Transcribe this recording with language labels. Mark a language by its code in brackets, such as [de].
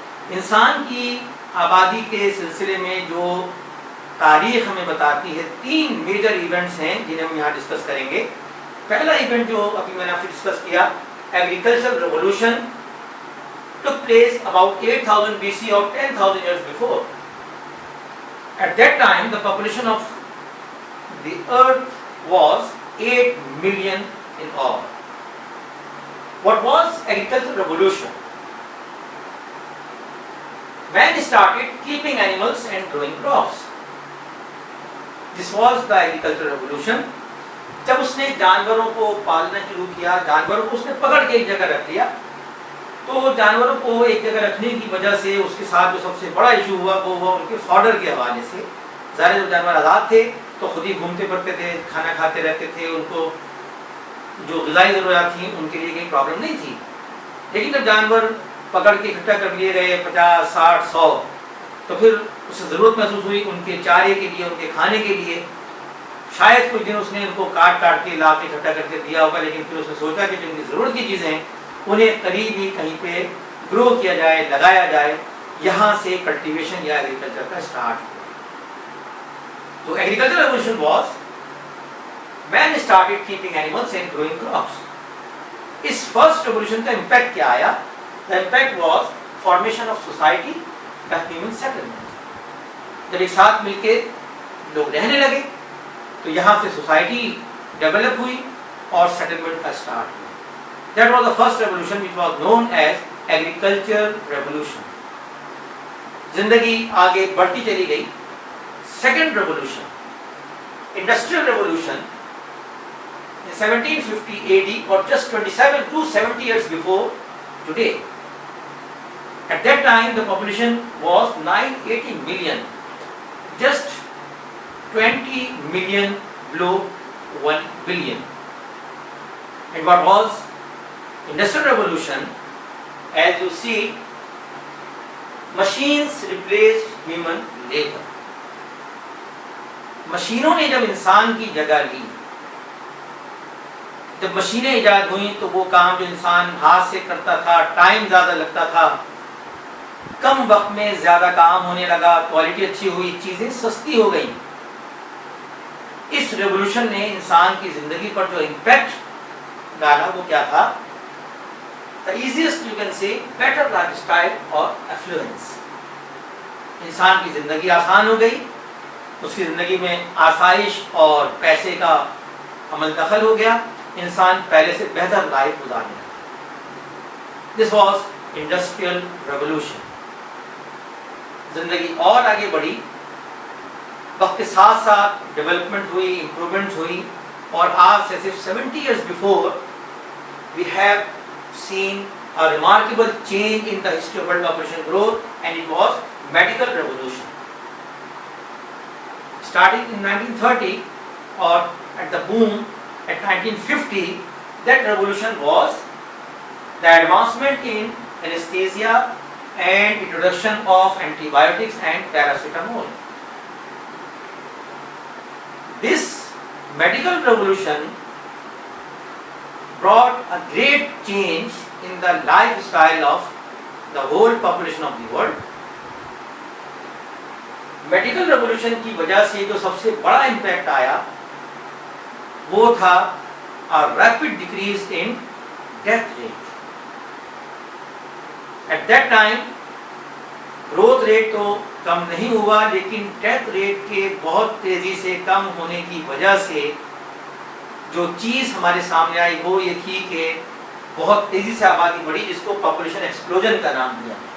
[ur] انسان کی آبادی کے سلسلے میں جو تاریخ ہمیں بتاتی ہے 3 میجر ایونٹس ہیں جنہیں ہم یہاں ڈسکس کریں گے. پہلا ایونٹ جو ابھی میں نے آپ سے ڈسکس کیا، agriculture revolution [en] took place about 8000 BC or 10,000 years before. At that time the population of the earth was 8 million in all. What was agricultural revolution? Man started keeping animals and growing crops. This was the agricultural revolution. [ur] جب اس نے جانوروں کو پالنا شروع کیا، جانوروں کو اس نے پکڑ کے ایک جگہ رکھ لیا، تو جانوروں کو ایک جگہ رکھنے کی وجہ سے اس کے ساتھ جو سب سے بڑا ایشو ہوا وہ ہوا ان کے فوڈر کے حوالے سے. ظاہر جب جانور آزاد تھے تو خود ہی گھومتے پھرتے تھے، کھانا کھاتے رہتے تھے، ان کو جو غذائی ضروریات تھیں ان کے لیے کوئی پرابلم نہیں تھی. لیکن جب جانور پکڑ کے اکٹھا کر لیے گئے 50 60 100، تو پھر اسے ضرورت محسوس ہوئی ان کے چارے کے لیے، ان کے کھانے کے لیے. شاید کچھ دن اس نے ان کو کاٹ کے لا کے اکٹھا کر کے دیا ہوگا، لیکن پھر اس نے سوچا کہ جو ان کی ضرورت کی چیزیں ہیں انہیں قریب ہی کہیں پہ گرو کیا جائے، لگایا جائے. یہاں سے کلٹیویشن یا ایگریکلچر کا اسٹارٹ ہوا. [en] تو agriculture revolution was man started keeping animals and growing crops. [ur] اس first revolution کا امپیکٹ کیا آیا؟ [en] The impact was formation of society, the human settlement. [ur] جب ایک ساتھ مل کے لوگ رہنے لگے تو یہاں سے سوسائٹی ڈیولپ ہوئی اور سیٹلمنٹ کا اسٹارٹ ہوا. [en] That was the first revolution which was known as agriculture revolution. [ur] زندگی آگے بڑھتی چلی گئی. [en] Second revolution, industrial revolution in 1750 AD or just 27 to 70 years before today. At that time the population was 980 million, just 20 million below 1 billion. And what was Industrial Revolution? As you see, machines replaced human labor. [ur] مشینوں نے جب انسان کی جگہ لی، جب مشینیں ایجاد ہوئیں تو وہ کام جو انسان ہاتھ سے کرتا تھا، ٹائم زیادہ لگتا تھا، کم وقت میں زیادہ کام ہونے لگا، کوالٹی اچھی ہوئی، چیزیں سستی ہو گئیں. اس ریولوشن نے انسان کی زندگی پر جو امپیکٹ ڈالا وہ کیا تھا؟ [en] The easiest you can say better lifestyle or affluence. [ur] انسان کی زندگی آسان ہو گئی، اس کی زندگی میں آسائش اور پیسے کا عمل دخل ہو گیا، انسان پہلے سے بہتر لائف گزارنے لگا. [en] This was industrial revolution. [ur] زندگی اور آگے بڑھی، وقت کے ساتھ ساتھ ڈیولپمنٹ ہوئی، امپرومنٹ ہوئی، اور آج سے صرف [en] 70 years before we have seen a remarkable change in the history of world population growth, and it was medical revolution. Starting in 1930 or at the boom at 1950, that revolution was the advancement in anesthesia and introduction of antibiotics and paracetamol. This medical revolution brought a great change in the lifestyle of the whole population of the world. [ur] Medical revolution کی وجہ سے جو سب سے بڑا impact آیا وہ تھا [en] Rapid decrease in death rate. At that time [ur] growth rate تو کم نہیں ہوا، لیکن ڈیتھ ریٹ کے بہت تیزی سے کم ہونے کی وجہ سے جو چیز ہمارے سامنے آئی وہ یہ تھی کہ بہت تیزی سے آبادی بڑھی، جس کو پاپولیشن ایکسپلوژن کا نام دیا.